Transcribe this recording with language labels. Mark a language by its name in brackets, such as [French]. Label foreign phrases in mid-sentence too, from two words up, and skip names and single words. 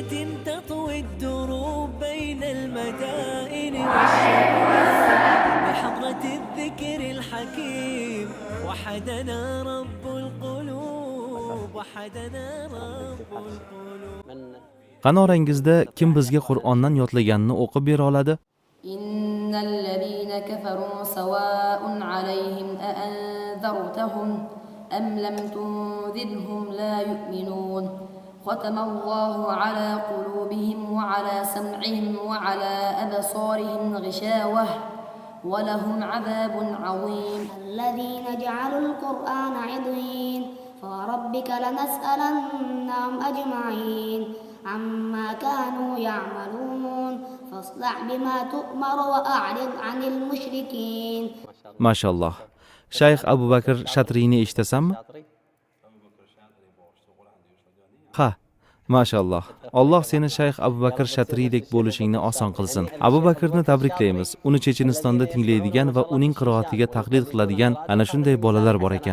[Arabic] تطوي الدروب بين المدائن والشعوب بحضرة الذكر الحكيم وحدنا رب القلوب وحدنا رب القلوب. [Uzbek] Qani orangizda kim bizga Qur'ondan yodlaganini o'qib bera oladi? [Arabic] إن الذين كفروا سواء عليهم أأنذرتهم أم لم تنذرهم لا يؤمنون ختم الله على قلوبهم وعلى سمعهم وعلى أبصارهم غشاوة ولهم عذاب عظيم الذين جعلوا القرآن عضين فوربك لنسألنهم أجمعين عما كانوا يعملون فاصدع بما تؤمر وأعرض عن المشركين. [Uzbek] Mashalloh. Shayx Abu Bakr Shatriyni eshitasanmi? Ha, mashalloh. Alloh seni Shayx Abu Bakr Shatriydek bo'lishingni oson qilsin. Abu Bakrni tabriklaymiz. Uni Chechenistonda tinglaydigan va uning qiroatiga taqlid qiladigan ana shunday bolalar bor ekan.